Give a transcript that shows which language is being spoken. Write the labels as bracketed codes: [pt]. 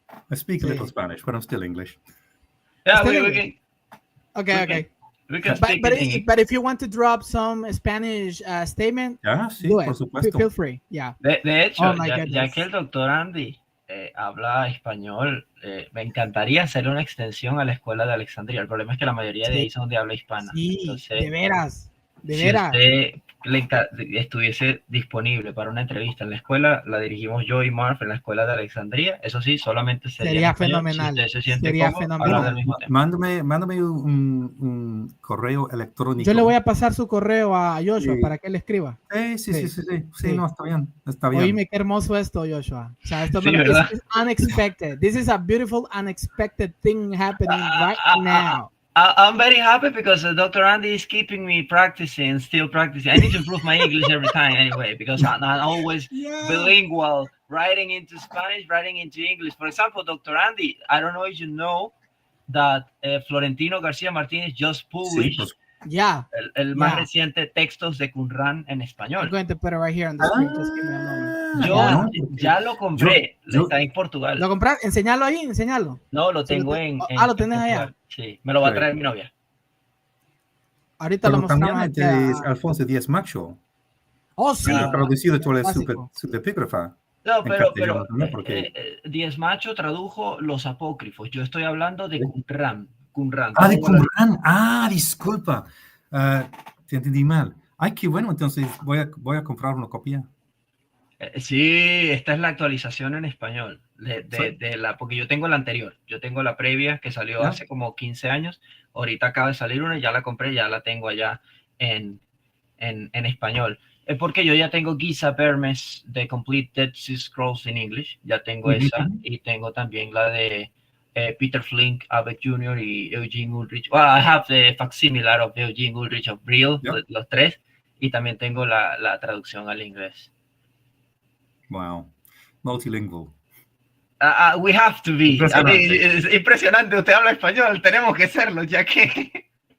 [en] I speak a little Spanish, but I'm still English. Yeah, we can. Okay. We can speak but if you want to drop some Spanish statement, [es] sí, por supuesto. [en] Feel free. Yeah. [es] De hecho, ya que el doctor Andy habla español, me encantaría hacer una extensión a la escuela de Alejandría. El problema es que la mayoría de ahí son de habla hispana. Sí, entonces, de veras. Si usted estuviese disponible para una entrevista en la escuela, la dirigimos yo y Marv en la escuela de Alejandría. Eso sí, solamente sería fenomenal. Si usted se siente sería cómodo, fenomenal. del mismo tema. Mándame un correo electrónico. Yo le voy a pasar su correo a Joshua para que él escriba. Sí, no, está bien. Oíme, qué hermoso esto, Joshua. O sea, esto es [en] unexpected. This is a beautiful, unexpected thing happening right now. I'm very happy because Dr. Andy is keeping me still practicing. I need to improve my English every time anyway, because I'm not always bilingual, writing into Spanish, writing into English. For example, Dr. Andy, I don't know if you know that Florentino García Martínez just published [es] el más reciente Textos de Qumran en español. [en] I'm going to put it right here on the screen. Just give me a moment. [es] Yo ya lo compré, está en Portugal. ¿Lo compraste? Enseñalo ahí, enseñalo. No, lo tengo lo tenés allá. Sí, me lo va a traer mi novia. Ahorita lo mostramos. También es Alfonso Díaz Macho. Oh, sí. Traducido toda su epígrafa. No, pero Díaz Macho tradujo los apócrifos. Yo estoy hablando de Qumran. De Qumran. Disculpa. Te entendí mal. Ay, qué bueno. Entonces voy a comprar una copia. Sí, esta es la actualización en español porque yo tengo la anterior, yo tengo la previa que salió hace como 15 años, ahorita acaba de salir una, ya la compré, ya la tengo allá en español. Es porque yo ya tengo Giza Vermes de [en] Complete Dead Sea Scrolls in English, [es] ya tengo esa, y tengo también la de Peter Flink, Abbott Jr. y Eugene Ulrich. [en] Well, I have the facsimilar of Eugene Ulrich of Brill, Yep. [es] los tres, y también tengo la traducción al inglés. [en] Wow. Multilingual. We have to be. I mean, [es] Impresionante. es impresionante. Usted habla español, tenemos que serlo, ya que.